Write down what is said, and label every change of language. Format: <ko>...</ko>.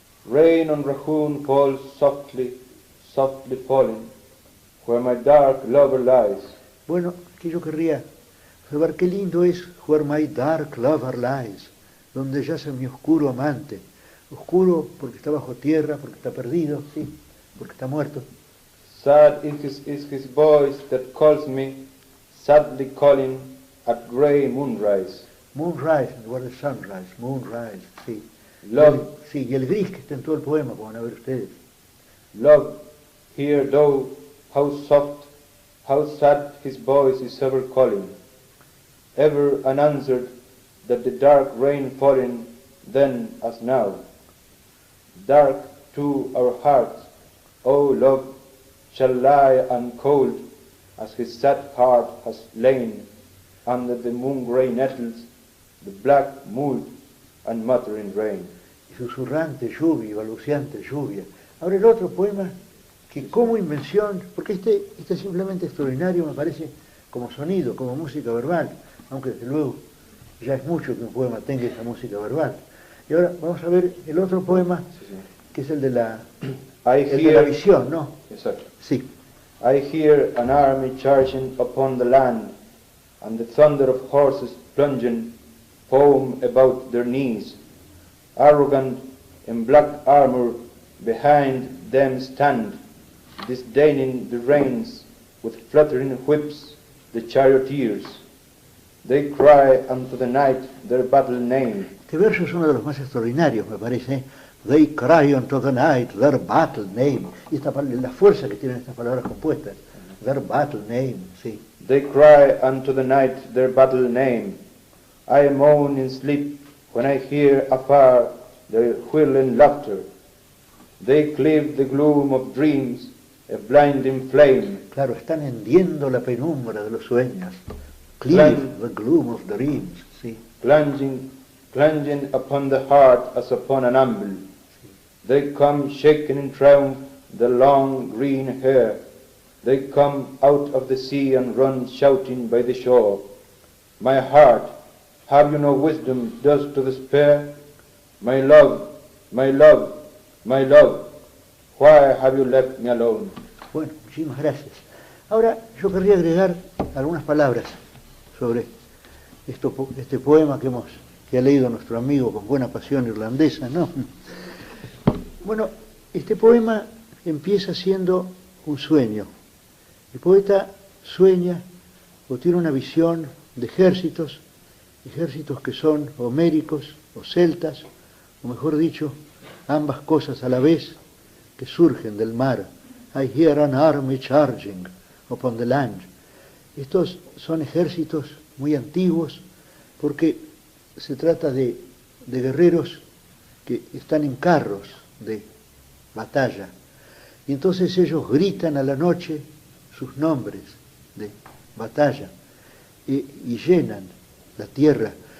<en>Rain on Rahun falls softly, softly falling, where my dark lover lies.</en> <es>Bueno, que yo querría observar qué lindo es</es> <en>Where My Dark Lover Lies,</en> <es>donde yace mi oscuro amante. Oscuro porque está bajo tierra, porque está perdido, sí, porque está muerto.</es> <en>Sad is his voice that calls me, sadly calling at grey moonrise.</en> <es>Moonrise en lugar de sunrise, moonrise, sí.</es> <en>Love,</en> <es>Sí, y el gris que está en todo el poema, como van a ver ustedes.</es> <en>love, hear thou how soft, how sad his voice is ever calling, ever unanswered, that the dark rain falling then as now. Dark too our hearts, O love, shall lie uncold, as his sad heart has lain under the moon-grey nettles, the black mould and muttering rain.</en> <es>Y susurrante lluvia, balbuceante lluvia. Ahora el otro poema, que como invención, porque este es simplemente extraordinario, me parece, como sonido, como música verbal, aunque desde luego ya es mucho que un poema tenga esa música verbal. Y ahora vamos a ver el otro poema, que es el de la visión, ¿no?</es> <en>Exactly.</en> <es>Sí.</es> <en>I hear an army charging upon the land, and the thunder of horses plunging foam about their knees. Arrogant in black armor behind them stand, disdaining the reins, with fluttering whips the charioteers. They cry unto the night their battle name.</en> <es>Este verso es uno de los más extraordinarios, me parece.</es> <en>They cry unto the night their battle name.</en> <es>Y la fuerza que tienen estas palabras compuestas.</es> <en>Their battle name, sí. They cry unto the night their battle name. I moan in sleep when I hear afar their whirling laughter. They cleave the gloom of dreams, a blinding flame.</en> <es>Claro, están hendiendo la penumbra de los sueños.</es> <en>Cleave the gloom of dreams, sí. Plunging upon the heart as upon an anvil. They come shaking in triumph the long green hair. They come out of the sea and run shouting by the shore. My heart, have you no wisdom thus to despair? My love, my love, my love, why have you left me alone?</en> <es>Bueno, muchísimas gracias. Ahora yo querría agregar algunas palabras sobre este poema que ha leído nuestro amigo con buena pasión irlandesa, ¿no? Bueno, este poema empieza siendo un sueño. El poeta sueña o tiene una visión de ejércitos que son homéricos o celtas, o mejor dicho, ambas cosas a la vez, que surgen del mar.</es> <en>I hear an army charging upon the land.</en> <es>Estos son ejércitos muy antiguos porque se trata de guerreros que están en carros de batalla. Y entonces ellos gritan a la noche sus nombres de batalla y llenan la tierra.</es>